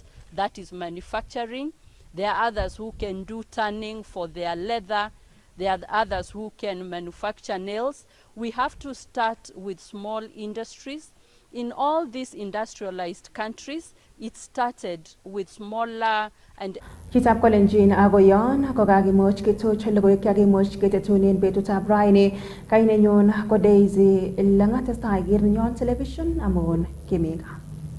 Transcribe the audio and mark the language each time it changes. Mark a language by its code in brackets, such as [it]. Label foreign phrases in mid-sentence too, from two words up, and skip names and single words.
[en] That is manufacturing. There are others who can do tanning for their leather. There are others who can manufacture nails. We have to start with small industries. In all these industrialized countries, it started with smaller and [kln] Chitab Kolenjin akoyon kokakimuch kituch logoiwek chekimuch ketetunen betutab raini. Kainenyon ko Daisy Langatestai Girnyon Television amun Kimika.